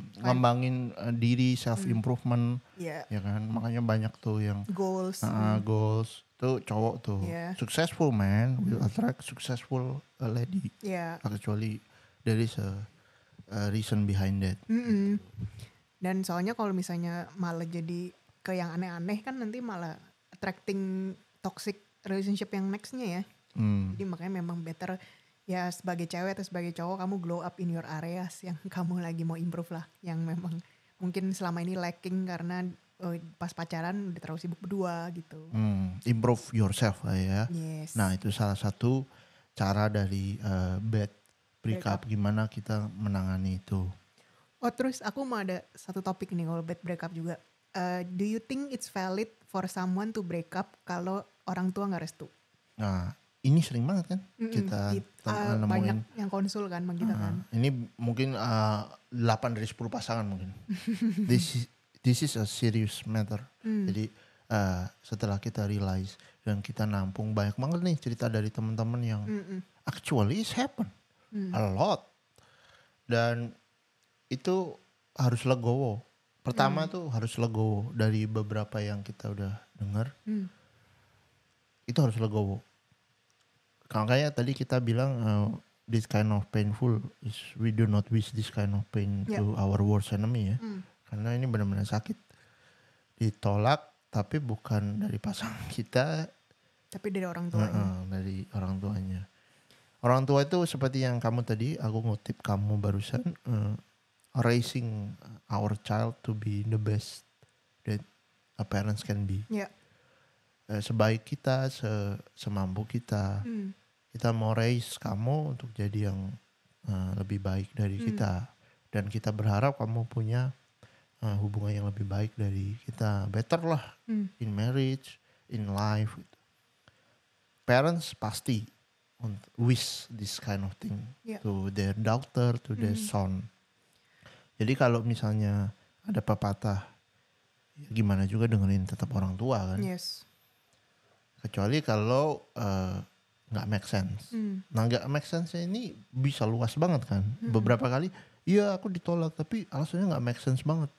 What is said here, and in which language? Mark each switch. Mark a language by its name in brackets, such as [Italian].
[Indonesian] Ngembangin diri, self improvement. Ya. Ya kan? Makanya banyak tuh yang [English] Goals. [Indonesian] goals. Tuh cowok tuh. [English] Yeah. Successful man will attract successful lady. [Indonesian] Ya. [English] Actually there is a reason behind that. [Indonesian] Dan soalnya kalau misalnya malah jadi ke yang aneh-aneh kan nanti malah [English] attracting toxic relationship [Indonesian] yang nextnya ya. Jadi makanya memang better ya sebagai cewek atau sebagai cowok kamu [English] glow up in your areas [Indonesian] yang kamu lagi mau improve lah. Yang memang mungkin selama ini lacking karena pas pacaran udah terlalu sibuk berdua gitu. [English] Improve yourself lah ya. Yes. [Indonesian] Nah itu salah satu cara dari bad breakup. Gimana kita menangani itu. Oh terus aku mau ada satu topik nih kalau bad breakup juga. [English] Do you think it's valid for someone to break up [Indonesian] kalau orang tua nggak restu? Nah ini sering banget kan kita nemuin. Banyak yang konsul kan sama kita kan. Ini mungkin 8 dari 10 pasangan mungkin. [English] This is a serious matter. [Indonesian] Jadi setelah kita realize dan kita nampung banyak banget nih cerita dari teman-teman yang [English] actually it's happen a lot. [Indonesian] Dan itu harus legowo. Pertama tuh harus legowo dari beberapa yang kita udah dengar. Itu harus legowo. Makanya tadi kita bilang [English] this kind of painful is we do not wish this kind of pain to our worst enemy ya. [Indonesian] Karena ini benar-benar sakit. Ditolak tapi bukan dari pasangan kita. Tapi dari orang tuanya. Dari orang tuanya. Orang tua itu seperti yang kamu tadi, aku ngutip kamu barusan. [English] Raising our child to be the best that a parents can be. Yeah. [Indonesian] Sebaik kita, semampu kita, kita mau raise kamu untuk jadi yang lebih baik dari kita. Dan kita berharap kamu punya hubungan yang lebih baik dari kita. [English] Better lah in marriage, in life. Parents pasti wish this kind of thing to their daughter, to their son. [Indonesian] Jadi kalau misalnya ada pepatah, ya gimana juga dengerin tetap orang tua kan. [English] Yes. [Indonesian] Kecuali kalau nggak make sense. Nah nggak make sense ini bisa luas banget kan. Beberapa kali, iya aku ditolak tapi alasannya nggak make sense banget.